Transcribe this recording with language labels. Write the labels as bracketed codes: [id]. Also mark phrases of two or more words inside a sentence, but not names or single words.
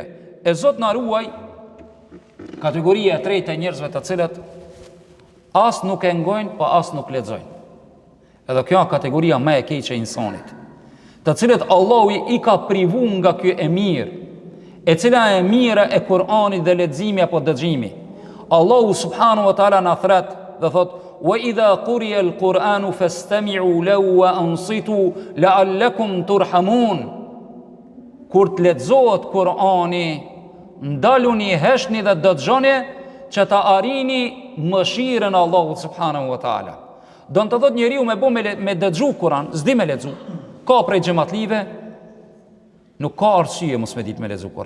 [sq] E Zot na ruaj kategoria e tretë e njerëzve të cilët as nuk e ngojnë, pa as nuk lexojnë. Edhe kjo është kategoria më e keqe e insanit, të cilët Allahu i ka privu nga ky e mirë, e cila e mira e Kur'anit dhe leximi apo dëgjimi. [ar] الله سبحانه وتعالى [sq] na thret dhe thot: [ar] "وإذا قرئ القرآن فاستمعوا له وأنصتوا لعلكم ترحمون." [sq] Kur të lexohet Kur'ani, ndaluni, heshni dhe dëgjoni që ta arini mëshirën e Allahut [ar] سبحانه وتعالى. [sq] Do të thot njeriu me bë me dëgju Kur'an, s'di me lexu. Ka prej xhamatlive nuk ka arsye mos me ditë me lexu Kur'an.